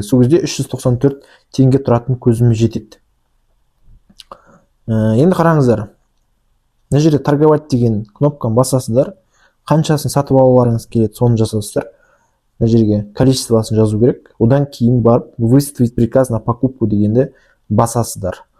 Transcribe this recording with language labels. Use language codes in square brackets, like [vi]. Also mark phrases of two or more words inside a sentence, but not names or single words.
[kk] Сол кезде 394 теңге тұратын көзіме жетеді. Енді қараңыздар. Мына жерде торговать деген кнопканы басасыздар. Қаншасын сатып алуларыңыз келеді, соны жасасыздар. Мына жерге количествосын жазу керек. Одан кейін барып [ru] выставить приказ на покупку [kk] дегенді басасыздар.